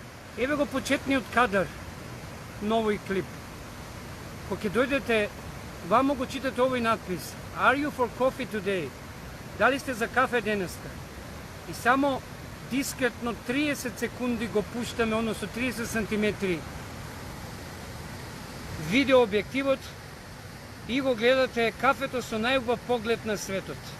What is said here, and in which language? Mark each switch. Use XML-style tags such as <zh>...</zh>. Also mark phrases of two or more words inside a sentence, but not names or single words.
<mk>Еве го почетниот кадар на овој клип. Кога ќе дојдете, вамо го читате овој надпис.</mk> <en>Are you for coffee today?</en> <mk>Дали сте за кафе денеска? И само дискретно 30 секунди го пуштаме, односно 30 сантиметри видео објективот и го гледате кафето со најубав поглед на светот.</mk>